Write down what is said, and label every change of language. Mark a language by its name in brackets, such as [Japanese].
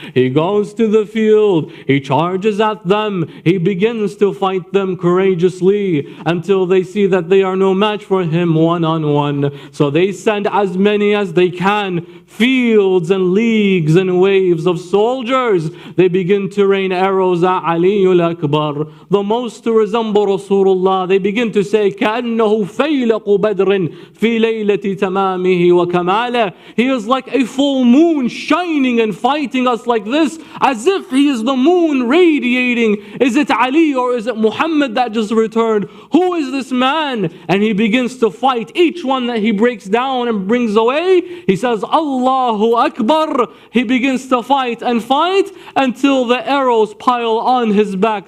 [English] He goes to the field, he charges at them, he begins to fight them courageously until they see that they are no match for him one-on-one. So they send as many as they can, fields and leagues and waves of soldiers. They begin to rain arrows at Aliul Akbar, the most to resemble Rasulullah. They begin to say, [Arabic] كأنه فيلق بدر في ليلة تمامه وكماله. [English] He is like a full moon shining and fighting us like this, as if he is the moon radiating. Is it Ali or is it Muhammad that just returned? Who is this man? And he begins to fight each one that he breaks down and brings away. He says, Allahu Akbar. He begins to fight and fight until the arrows pile on his back.